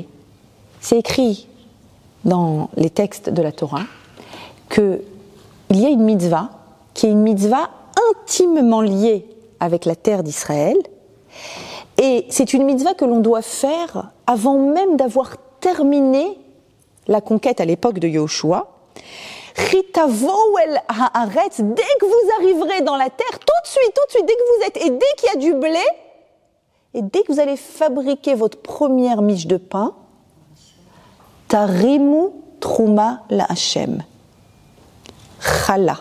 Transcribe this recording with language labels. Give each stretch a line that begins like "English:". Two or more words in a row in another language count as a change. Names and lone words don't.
French: C'est écrit dans les textes de la Torah qu'il y a une mitzvah qui est une mitzvah intimement liée avec la terre d'Israël, et c'est une mitzvah que l'on doit faire avant même d'avoir terminé la conquête à l'époque de Yoshua.
Hebrew: תבואו אל הארץ,
French: dès que vous arriverez dans la terre, tout de suite, dès que vous êtes, et dès qu'il y a du blé, et dès que vous allez fabriquer votre première miche de pain,
Hebrew: תרימו תרומה להשם.
French: Chala.